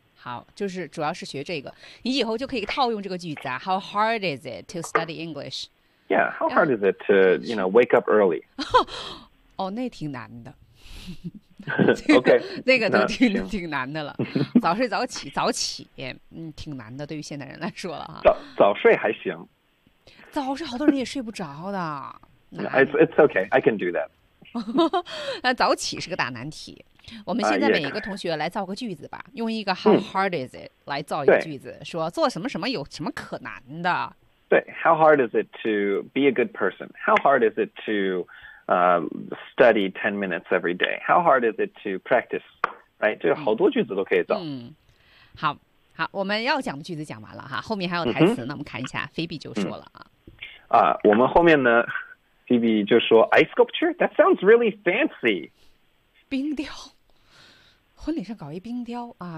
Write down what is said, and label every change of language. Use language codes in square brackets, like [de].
[zh] 好，就是主要是学这个，你以后就可以套用这个句子啊。 [en] How hard is it to study English? Yeah, how hard is it to, you know, wake up early? [zh] 哦，那挺难的。 [en] OK, [zh] 那个都挺难的了。早睡早起，早起，嗯，挺难的，对于现代人来说了哈。早睡还行。早睡好多人也睡不着的。 [en] It's okay, I can do that. [zh] 早起是个大难题。我们现在每一个同学来造个句子吧，用一个 [en] how hard is it [zh] 来造一个句子，说做什么什么有什么可难的。 [en] 对 ，how hard is it to be a good person? How hard is it to study 10 minutes every day? How hard is it to practice? [zh] 哎，这个好多句子都可以造。嗯，好，好，我们要讲的句子讲完了哈，后面还有台词，那我们看一下，菲比就说了啊。啊，我们后面呢，菲比就说 ， [en] Ice sculpture that sounds really fancy。 [zh] 冰雕，婚礼上搞一冰雕啊？